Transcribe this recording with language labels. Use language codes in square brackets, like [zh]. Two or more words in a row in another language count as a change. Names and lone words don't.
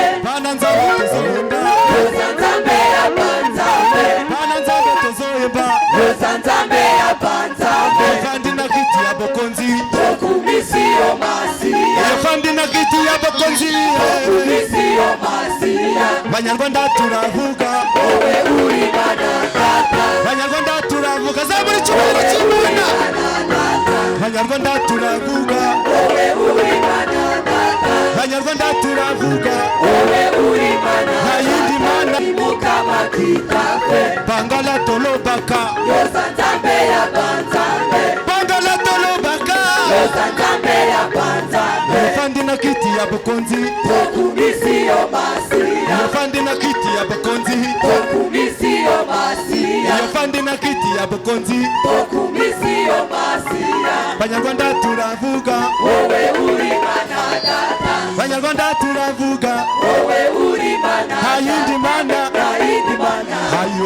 [ln] Bana nzambe tozoyemba Yosanzambe ya banzambe Bana nzambe tozoyemba Yosanzambe ya banzambe Yefandi na kiti ya bokonzi Okumisiyo masiya Yefandi na kiti ya bokonzi Okumisiyo masiya [rw] Banyarwanda turavuga Owe uri banatata Banyarwanda turavuga zaburi cyubahiro cy'Imana Banyarwanda turavuga Owe uri banatata Banyarwanda turavuga Owe uri nta yindi mana Imuka makitafe [ln] Bangala tolobaka Yosanzambe ya banzambe Bangala tolobaka Yosanzambe ya banzambe Yefandi na kiti ya bokonzi Okumisiyo masiya Yefandi na kiti ya bokonzi Okumisiyo masiya Yefandi na kiti ya bokonzi Okumisiyo masiya [rw] Banyarwanda turavuga Wowe uri manadata Banyarwanda turavuga Wowe uri nta manadata yindi mana Nta yindi mana